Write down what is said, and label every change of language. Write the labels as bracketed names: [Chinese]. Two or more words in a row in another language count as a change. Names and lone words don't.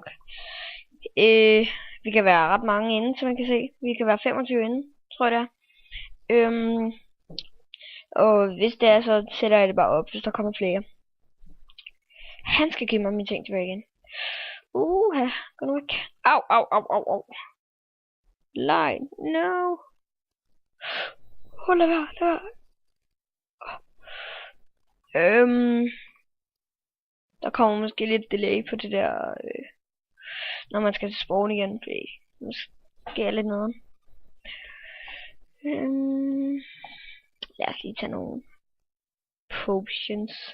[Danish] Vi kan være ret mange inde, som man kan se. Vi kan være 25 inde, tror jeg det er. Og hvis det er, så sætter jeg det bare op, hvis der kommer flere. Han skal give mig mine ting tilbage igen. Gå nu væk. Au, au, au, au, au. Line, no. Lad være. Der kommer måske lidt delay på det der, når man skal til Spawn igen, fordi måske er lidt noget. Lad os lige tage nogle potions.